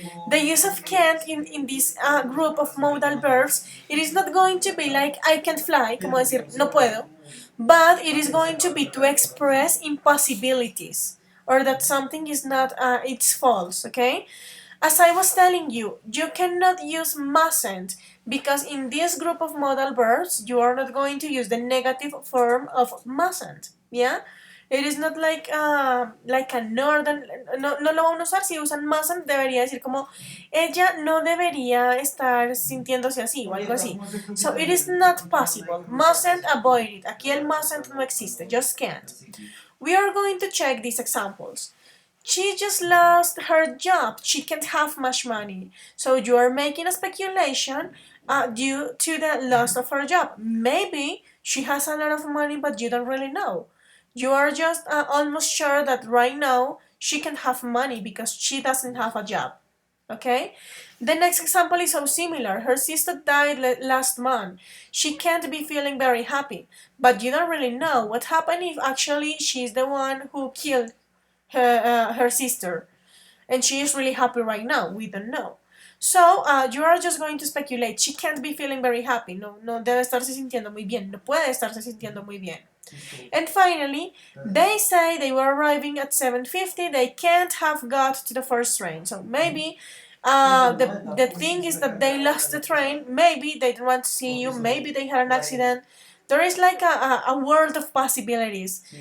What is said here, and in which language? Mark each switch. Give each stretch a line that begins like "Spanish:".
English: The use of can't in this group of modal verbs, it is not going to be like I can't fly,
Spanish: como decir no puedo,
English: but it is going to be to express impossibilities or that something is not, it's false, okay? As I was telling you, you cannot use mustn't because in this group of modal verbs, you are not going to use the negative form of mustn't, yeah? It is not like a northern,
Spanish: no lo van a usar. Si usan mustn't, debería decir como ella no debería estar sintiéndose así o algo así.
English: So it is not possible. Mustn't, avoid it.
Spanish: Aquí el mustn't no existe,
English: just can't. We are going to check these examples. She just lost her job. She can't have much money. So you are making a speculation due to the loss of her job. Maybe she has a lot of money, but you don't really know. You are just almost sure that right now she can have money because she doesn't have a job. Okay? The next example is so similar. Her sister died last month. She can't be feeling very happy, but you don't really know what happened if actually she's the one who killed her sister, and she is really happy right now. We don't know. So you are just going to speculate. She can't be feeling very happy.
Spanish: No, no debe estarse sintiendo muy bien. No puede estarse sintiendo muy bien.
English: And finally, they say they were arriving at 7:50. They can't have got to the first train. So maybe the thing is that they lost the train. Maybe they don't want to see you. Maybe they had an accident. There is like a world of possibilities.